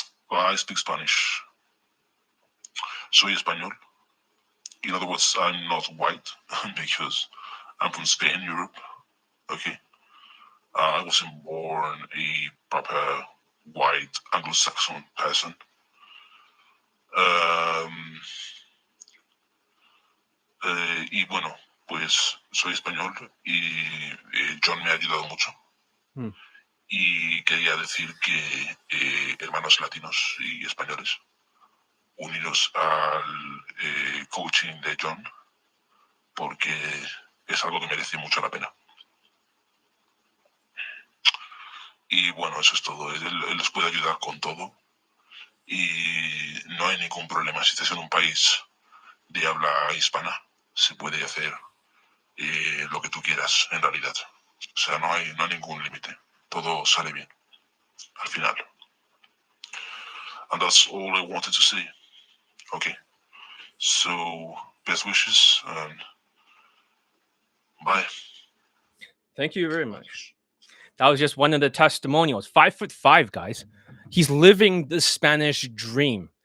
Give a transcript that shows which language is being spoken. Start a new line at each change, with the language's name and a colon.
English: But I speak Spanish.
Spanish: Soy español.
English: In other words, I'm not white because I'm from Spain, Europe. Okay. I wasn't born a proper white Anglo-Saxon person.
Spanish: Um, y bueno, pues soy español y John me ha ayudado mucho. Hmm. Y quería decir que hermanos latinos y españoles, unidos al coaching de John, porque es algo que merece mucho la pena. Y bueno, eso es todo. Él les puede ayudar con todo. Y no hay ningún problema. Si estás en un país de habla hispana, se puede hacer lo que tú quieras, en realidad. O sea, no hay ningún límite. Todo sale bien, al final.
English: And that's all I wanted to say. Okay. So, best wishes and bye. Thank you very much. That was just one of the testimonials. 5'5", guys. He's living the Spanish dream.